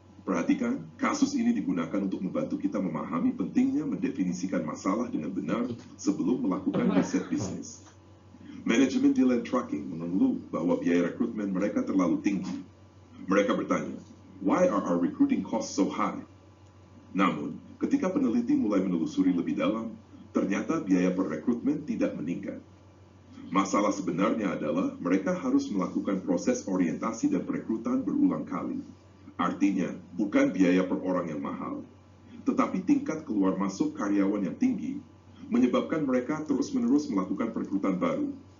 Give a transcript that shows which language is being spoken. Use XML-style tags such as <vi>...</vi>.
<id>Perhatikan, kasus ini digunakan untuk membantu kita memahami pentingnya mendefinisikan masalah dengan benar sebelum melakukan riset bisnis. Manajemen Deland Trucking mengeluh bahwa biaya rekrutmen mereka terlalu tinggi. Mereka bertanya,</id> <en>why are our recruiting costs so high?</en> <id>Namun, ketika peneliti mulai menelusuri lebih dalam, ternyata biaya per rekrutmen tidak meningkat. Masalah sebenarnya adalah mereka harus melakukan proses orientasi dan perekrutan berulang kali. Artinya, bukan biaya per orang yang mahal, tetapi tingkat keluar masuk karyawan yang tinggi, menyebabkan mereka terus-menerus melakukan perekrutan baru.</id>